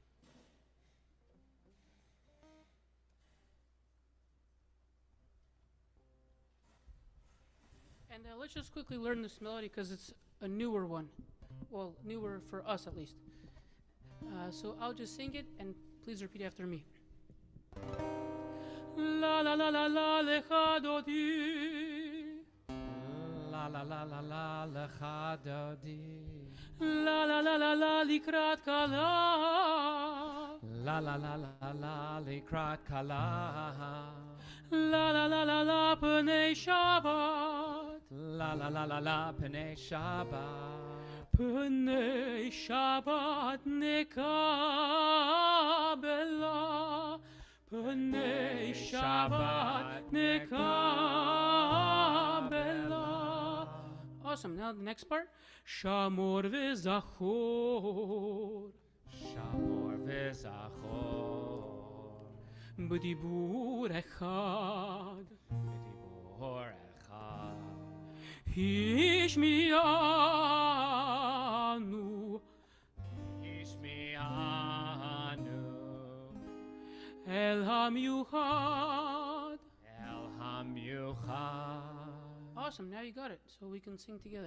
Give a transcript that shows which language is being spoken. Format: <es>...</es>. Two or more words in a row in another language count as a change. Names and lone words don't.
<en>And let's just quickly learn this melody because it's a newer one. Well, newer for us at least. So I'll just sing it and please repeat after me. La la la la la</en> <he>לכה דודי. La la la la la לכה דודי. La la la la la לקראת כלה. La la la la la לקראת כלה. La la la la la פני שבת. La la la la la פני שבת. פני שבת נקבלה. פני שבת נקבלה.</he> <en>Awesome. Now the next part.</en> <he>שמור וזכור. שמור וזכור. בדיבור אחד, בדיבור אחד, השמיענו, השמיענו, אל המיוחד, אל המיוחד.</he> <en>Awesome, now you got it, so we can sing together.</en>